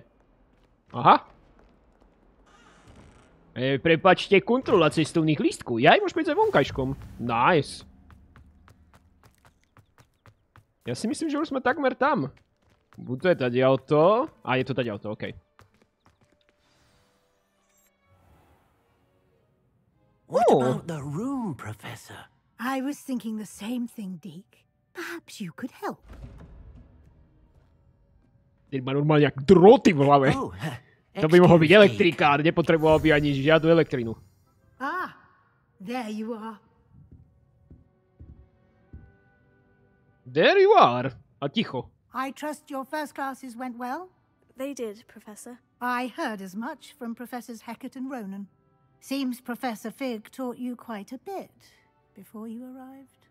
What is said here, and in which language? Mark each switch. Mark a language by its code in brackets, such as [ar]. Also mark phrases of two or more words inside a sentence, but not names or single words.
[sk] Aha. Prepáčte, kontrola cestovných lístkov. Ja aj môžem ísť aj vonkajškom. Nice. Ja si myslím, že už sme takmer tam. Buď to je tady auto. A je to tady auto, okej. [en] What about the room, Professor? I was thinking the same thing, Deke. Perhaps you could help. [sk] Ten má normálne jak droty v hlave. Oh, To by mohol byť elektrikár, nepotreboval by ani žiadnu elektrinu. [en] Ah, there you are. There you are. [sk] A ticho. [en] I trust your first classes went well? They did, Professor. I heard as much from Professors Hecat and Ronan. Seems Professor Fig taught you quite a bit before you arrived.